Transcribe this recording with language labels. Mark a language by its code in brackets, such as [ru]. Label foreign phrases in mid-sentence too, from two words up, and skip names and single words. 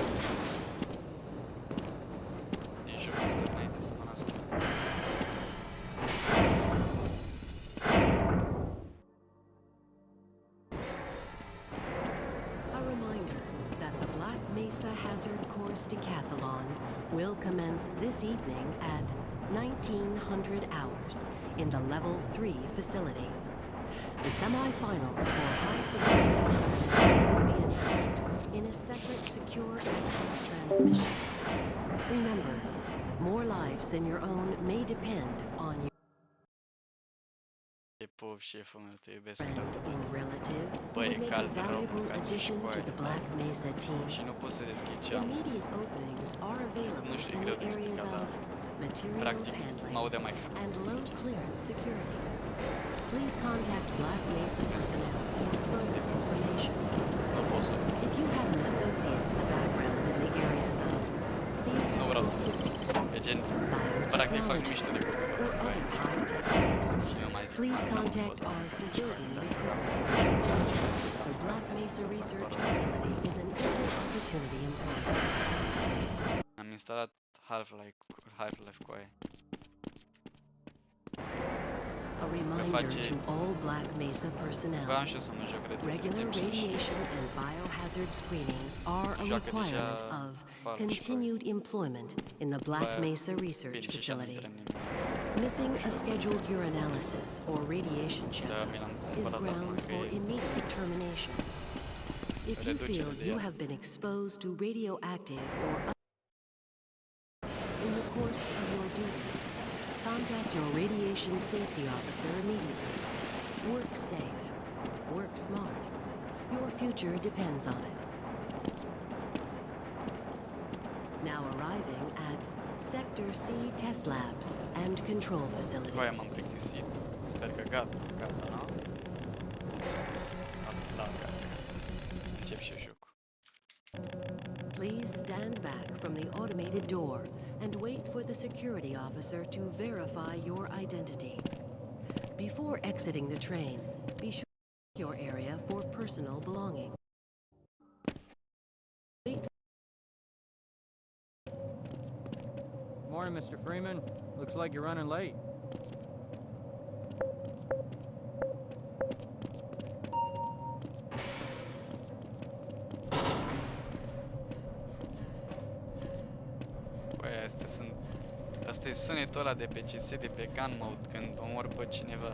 [ro] Din jocul ăsta înainte să mă nasc. [en] A reminder that the Black Mesa Hazard Course Decathlon will commence this evening at 1900 hours in the Level 3 facility. The semi-finals for high-security personnel will be announced in a separate secure access transmission. Remember, more lives than your own may depend on your [ro] Te pup, șeful meu, te iubesc [en] friend [ro] rău de [en] or [ro] tot. [en] relative who [ro] Băi, [en] would [ro] e [en] make a [ro] cald rău, [en] valuable [ro] mâncați și [en] addition to [ro] coaie [en] the [ro] de [en] Black [ro] tare. [en] Mesa team. [ro] Și nu pot să deschid geamul. [en] Immediate openings are available [ro] Nu știu, e [en] in [ro] greu [en] the [ro] de [en] areas [ro] explicat, dar [en] of materials [ro] practic mă [en] handling [ro] aude mai clar. [en] and low clearance security. Please contact Black Mesa personnel for further information. [ro] Nu pot să. [en] If you have an associate with a background in the areas of [ro] Nu vreau să [en] theoretical physics, [ro] e gen, practic fac [en] biotechnology, [ro] mișto de copii. [en] or other high-tech disciplines, [ro] Și nu mai zic [en] please [ro] marca, n-am [en] contact [ro] fost [en] our civilian [ro] dacă [en] recruitment division. [ro] ceva. [en] The Black Mesa Research Facility is an equal opportunity employer. [ro] Am instalat Half-Life cu aia. [en] A reminder [ro] face... [en] to all Black Mesa personnel. [ro] Voiam și eu să mă joc Red Dead [en] Regular [ro] Redemption și [en] radiation and biohazard screenings are a [ro] joacă deja [en] requirement of [ro] Palma și [en] continued employment in the Black [ro] Baia [en] Mesa Research [ro] bine și așa nu [en] Facility. [ro] intră nimeni. [en] Missing a scheduled urinalysis or radiation [ro] Da, [en] checkup [ro] mi l-am [en] is [ro] cumpărat acum [en] grounds [ro] că [en] for [ro] e [en] immediate termination. If you [ro] reducere [en] feel [ro] de [en] you [ro] ea. [en] have been exposed to radioactive or in the course of your duties, contact your radiation safety officer immediately. Work safe. Work smart. Your future depends on it. Now arriving at Sector C test labs and control [ro] Voia [en] facilities. [ro] m-am plictisit. Sper că gata, nu? Da, gata. Încep și eu jocul. [en] Please stand back from the automated door and wait for the security officer to verify your identity. Before exiting the train, be sure to check your area for personal belongings. Morning, Mr. Freeman. Looks like you're running late. [ro] Băi, asta e sunetul ăla de pe CS, de pe [en] gun mode, [ro] când omori pe cineva.